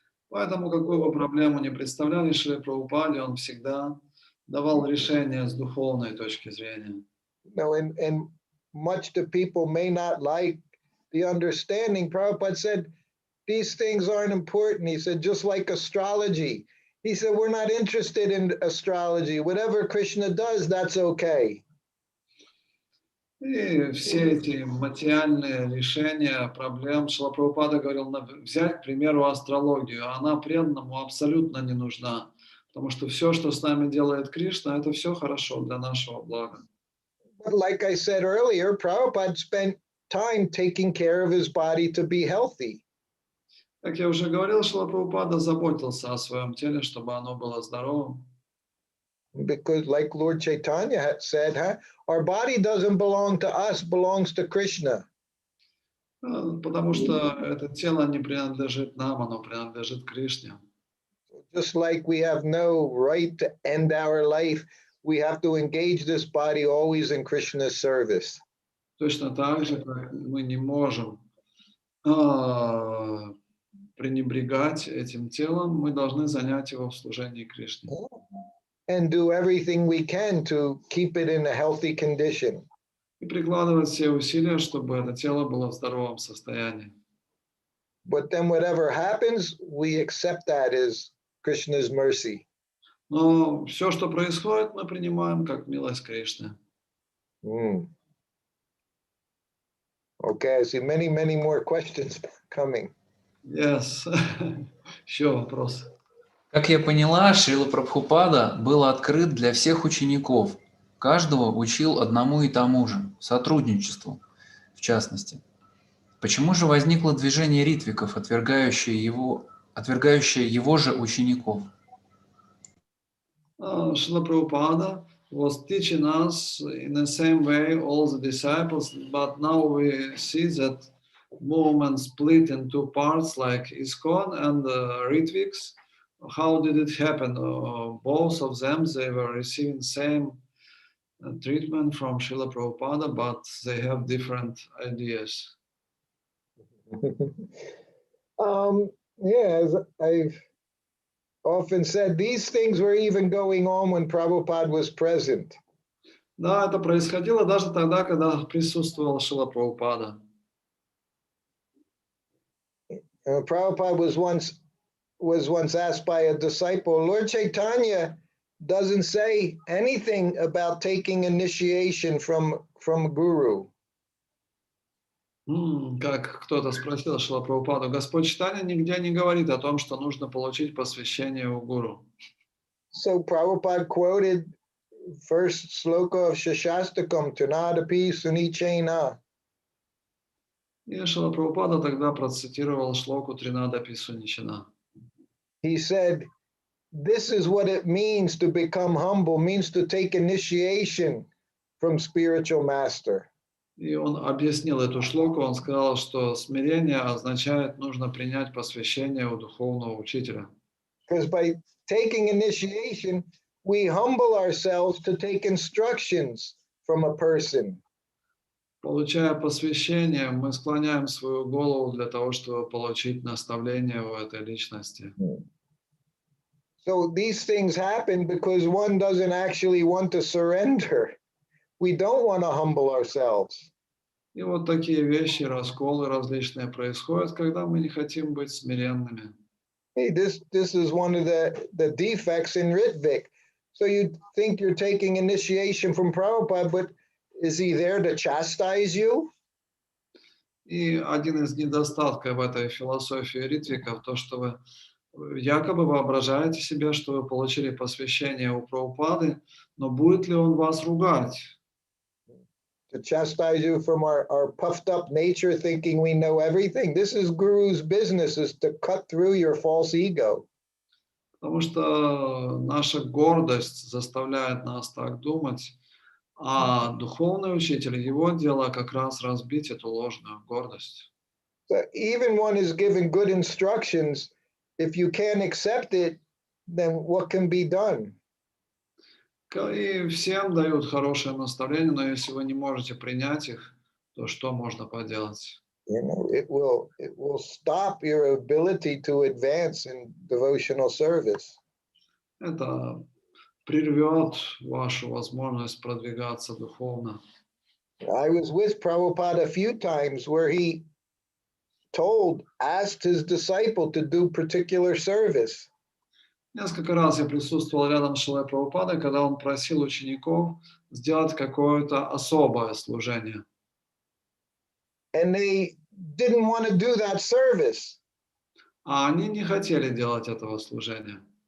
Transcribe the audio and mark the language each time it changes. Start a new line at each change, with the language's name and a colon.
Russian: Поэтому, какую бы проблему ни представляли Шриле Прабхупаде, он всегда давал решение с духовной точки зрения.
English: No, and much the people may not like the understanding. Prabhupada said, these things aren't important. He said, just like astrology. He said, we're not interested in astrology. Whatever Krishna does, that's okay.
Russian: И все эти материальные решения проблем, Шрила Прабхупада говорил, взять, к примеру, астрологию. Она преданному абсолютно не нужна, потому что все, что с нами делает Кришна, это все хорошо для нашего блага.
English: But like I said earlier, Prabhupada spent time taking care of his body to be healthy.
Russian: Как я уже говорил, Шрила Прабхупада заботился о своем теле, чтобы оно было здоровым.
English: Because like Lord Chaitanya had said, our body doesn't belong to us, belongs to Krishna.
Russian: Потому что это тело не принадлежит нам, оно принадлежит Кришне.
English: Just like we have no right to end our life, we have to engage this body always in Krishna's service.
Russian: Точно так же, как мы не можем пренебрегать этим телом, мы должны занять его в служении Кришне.
English: And do everything we can to keep it in a healthy condition.
Russian: И прикладывать все усилия, чтобы это тело было в здоровом состоянии.
English: But then whatever happens, we accept that as Krishna's mercy.
Russian: Но все, что происходит, мы принимаем как милость Кришны.
English: Okay, I see many, many more questions coming. Yes.
Russian: Еще вопрос. Как я поняла, Шрила Прабхупада был открыт для всех учеников. Каждого учил одному и тому же, сотрудничеству, в частности. Почему же возникло движение ритвиков, отвергающее его же учеников?
English: Шрила Прабхупада was teaching us in the same way all the disciples, but now we see that movement split in two parts like ISKCON and Ritviks. How did it happen? Both of them, they were receiving same treatment from Srila Prabhupada, but they have different ideas. As I've often said, these things were even going on when Prabhupada was present.
Russian: Да, это происходило даже тогда, когда присутствовал Шрила Прабхупада.
English: Prabhupada was once asked by a disciple, Lord Chaitanya doesn't say anything about taking initiation from Guru.
Russian: Как кто-то спросил Шрила Прабхупаду, Господь Чайтанья нигде не говорит о том, что нужно получить посвящение у гуру.
English: So Prabhupada quoted first sloka of Shashastakam, Tunadapi Sunichena.
Russian: И Шрила Прабхупада тогда процитировал шлоку Тринадапи Суничина.
English: He said, this is what it means to become humble, means to take initiation from spiritual master.
Russian: И он объяснил эту шлоку, он сказал, что смирение означает, нужно принять посвящение у духовного учителя.
English: Because by taking initiation, we humble ourselves to take instructions from a person.
Russian: Получая посвящение, мы склоняем свою голову для того, чтобы получить наставление у этой личности.
English: So these things happen because one doesn't actually want to surrender. We don't want to humble ourselves.
Russian: И вот такие вещи, расколы различные происходят, когда мы не хотим быть смиренными.
English: Hey, this is one of the defects in Ritvik. So you think you're taking initiation from Prabhupada, but is he there to chastise you?
Russian: И один из недостатков в этой философии ритвиков, то, что вы якобы воображаете себе, что вы получили посвящение у Прабхупады, но будет ли он вас ругать?
English: To chastise you from our puffed up nature, thinking we know everything. This is Guru's business, is to cut through your false ego.
Russian: Потому что наша гордость заставляет нас так думать, а духовный учитель, его дело как раз разбить эту ложную гордость.
English: So even one is given good instructions, if you can't accept it, then what can be done?
Russian: И всем дают хорошее наставление, но если вы не можете принять их, то что можно поделать?
English: You know, it will stop your ability to advance in devotional service.
Russian: Это прервет вашу возможность продвигаться духовно.
English: I was with Prabhupada a few times where he asked his disciple to do particular service.
Russian: Несколько раз я присутствовал рядом с Шрилой Прабхупадой, когда он просил учеников сделать какое-то особое служение.
English: And they didn't want to do that service.
Russian: А они не хотели делать этого служения.